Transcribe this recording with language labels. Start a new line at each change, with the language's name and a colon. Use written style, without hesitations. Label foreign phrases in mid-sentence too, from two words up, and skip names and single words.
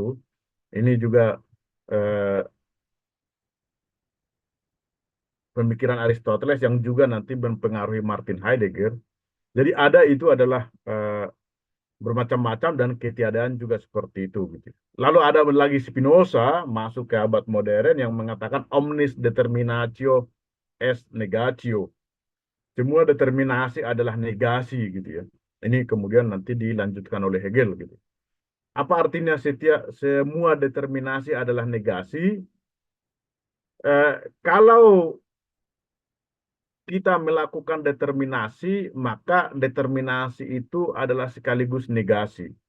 Indonesian: Ini juga eh, pemikiran Aristoteles yang juga nanti mempengaruhi Martin Heidegger. Jadi ada itu adalah bermacam-macam dan ketiadaan juga seperti itu gitu. Lalu ada lagi Spinoza masuk ke abad modern yang mengatakan
Latin: omnis determinatio est negatio.
Indonesian: Semua determinasi adalah negasi gitu ya. Ini kemudian nanti dilanjutkan oleh Hegel gitu. Apa artinya semua determinasi adalah negasi? Kalau kita melakukan determinasi, maka determinasi itu adalah sekaligus negasi.